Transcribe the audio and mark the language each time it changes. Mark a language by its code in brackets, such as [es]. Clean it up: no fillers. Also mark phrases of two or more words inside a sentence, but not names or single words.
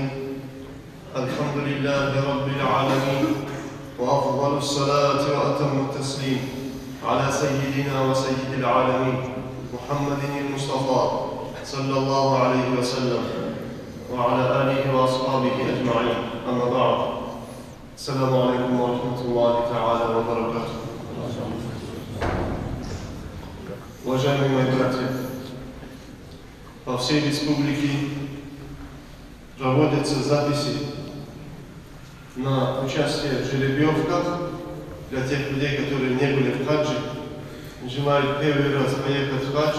[ar] الحمد لله رب العالمين، وأفضل الصلاة وأتم التسليم على سيدنا وسيد العالمين محمد المصطفى صلى الله عليه وسلم وعلى آله وأصحابه أجمعين. أما بعد، السلام عليكم ورحمة الله تعالى وبركاته. [ru] Уважаемые мои братья, по всей республике проводятся записи на участие в жеребьевках для тех людей, которые не были в хаджи, желают первый раз поехать в хадж.